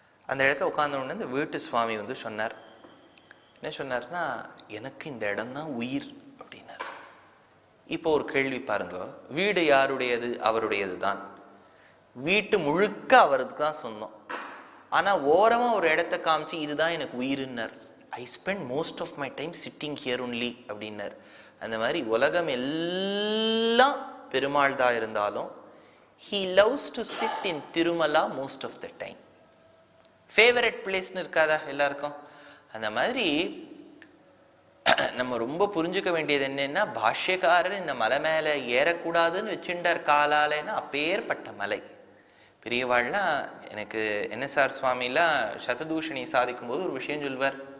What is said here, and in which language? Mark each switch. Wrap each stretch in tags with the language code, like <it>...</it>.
<ta>அந்த இடத்துல உட்கார்ந்தோடனே இந்த வீட்டு சுவாமி வந்து சொன்னார். என்ன சொன்னார்னா, எனக்கு இந்த இடம் தான் உயிர் அப்படின்னார். இப்போ ஒரு கேள்வி பாருங்க, வீடு யாருடையது? அவருடையது தான். வீட்டு முழுக்க அவருக்கு தான் சொந்தம். ஆனா ஓரமா ஒரு இடத்த காமிச்சு இதுதான் எனக்கு உயிருன்னார்.</ta> <en>I spend most of my time sitting here only அப்படின்னார்.</en> <ta>அந்த மாதிரி உலகம் எல்லாம் பெருமாள் தான் இருந்தாலும்</ta> <en>he loves to sit in Tirumala most of the time.</en> <ta>Favourite பிளேஸ்னு இருக்காதா எல்லாருக்கும்? அந்த மாதிரி நம்ம ரொம்ப புரிஞ்சுக்க வேண்டியது என்னன்னா, பாஷ்யக்காரர் இந்த மலை மேல ஏறக்கூடாதுன்னு வச்சுட்டார் காலாலேன்னா அப்பேற்பட்ட மலை. பெரியவாள்லாம் எனக்கு NSR சுவாமிலாம் சததூஷணி சாதிக்கும் போது ஒரு விஷயம் சொல்வார்.</ta>